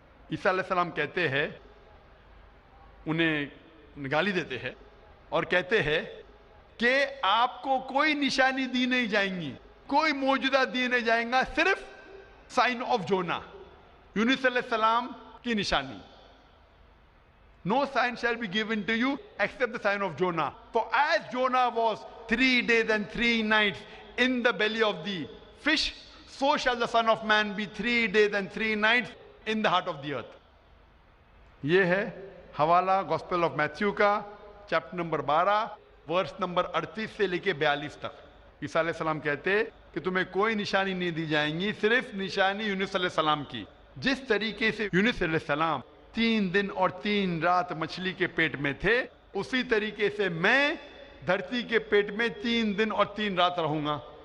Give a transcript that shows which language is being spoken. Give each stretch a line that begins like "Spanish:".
Urdu: عیسیٰ علیہ السلام کہتے ہیں, انہیں گالی دیتے ہیں اور کہتے ہیں کہ آپ کو کوئی نشانی دی نہیں جائیں گی, کوئی معجزہ دی نہیں جائیں گا, صرف
English: sign off جونا,
Urdu: یونس علیہ السلام کی نشانی.
English: No sign shall be given to you except the sign of Jonah. For as Jonah was 3 days and 3 nights in the belly of the fish, so shall the Son of Man be 3 days and 3 nights in the heart of the earth.
Urdu: یہ ہے حوالہ gospel of Matthew کا chapter number 12 verse number 38 سے لے کے 42 تک. عیسیٰ علیہ السلام کہتے کہ تمہیں کوئی نشانی نہیں دی جائیں گی, صرف نشانی یونس علیہ السلام کی. جس طریقے سے یونس علیہ السلام 3 دن اور 3 رات مچھلی کے پیٹ میں تھے, اسی طریقے سے میں دھرتی کے پیٹ میں 3 دن اور 3 رات رہوں گا.